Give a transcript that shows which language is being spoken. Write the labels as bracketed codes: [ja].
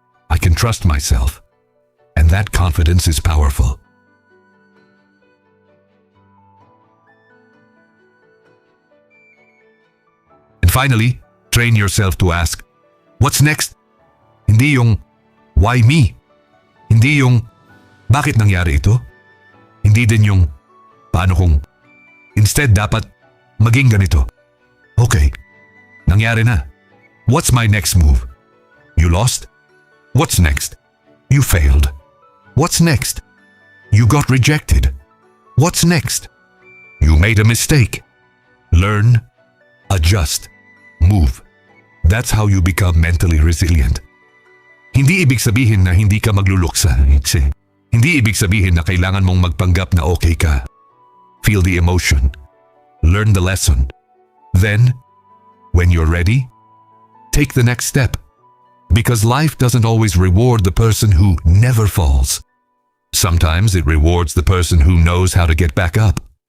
[en] I can trust myself. And that confidence is powerful. And finally, train yourself to ask, what's next? [tl] Hindi yung, [en] why me? [tl] Hindi yung, bakit nangyari ito? Hindi din yung, paano kung, instead dapat, maging ganito. [en] Okay, [tl] nangyari na. [en] What's my next move? You lost? What's next? You failed. What's next? You got rejected. What's next? You made a mistake. Learn, adjust, move. That's how you become mentally resilient. [tl] Hindi ibig sabihin na hindi ka magluluksa. Hindi ibig sabihin na kailangan mong magpanggap na okay ka. [en] Feel the emotion. Learn the lesson. Then, when you're ready, take the next step. Because life doesn't always reward the person who never falls. Sometimes it rewards the person who knows how to get back up.